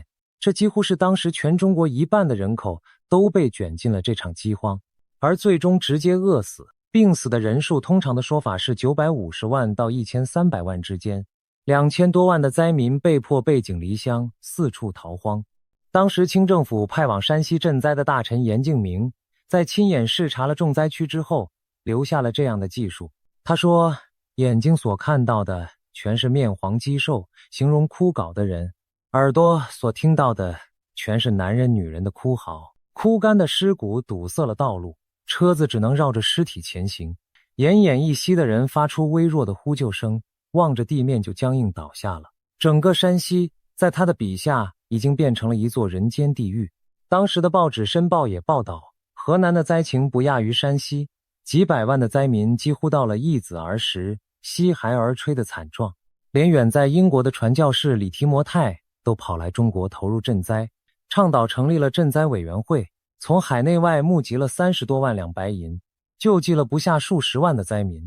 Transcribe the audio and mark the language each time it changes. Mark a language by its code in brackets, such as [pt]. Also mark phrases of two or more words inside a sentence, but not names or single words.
[zh] 這幾乎是當時全中國1半的人口都被捲進了這場饑荒，而最終直接餓死、病死的人數通常的說法是950萬到1300萬之間。2000多萬的災民被迫背井離鄉，四處逃荒。當時清政府派往山西賑災的大臣嚴敬明，在親眼視察了重災區之後，留下了這樣的記述。他說，眼睛所看到的全是面黃肌瘦、形容枯槁的人，耳朵所聽到的全是男人女人的哭嚎，枯乾的屍骨堵塞了道路，車子只能繞着屍體前行。奄奄一息的人發出微弱的呼救聲，望着地面就僵硬倒下了。整個山西在他的筆下已經變成了一座人間地獄。當時的報紙《申報》也報道，河南的災情不亞於山西，幾百萬的災民幾乎到了易子而食、吸孩而吹的慘狀。連遠在英國的傳教士李提摩太都跑來中國投入賑災，倡導成立了賑災委員會，從海內外募集了30多萬兩白銀，救濟了不下數十萬的災民。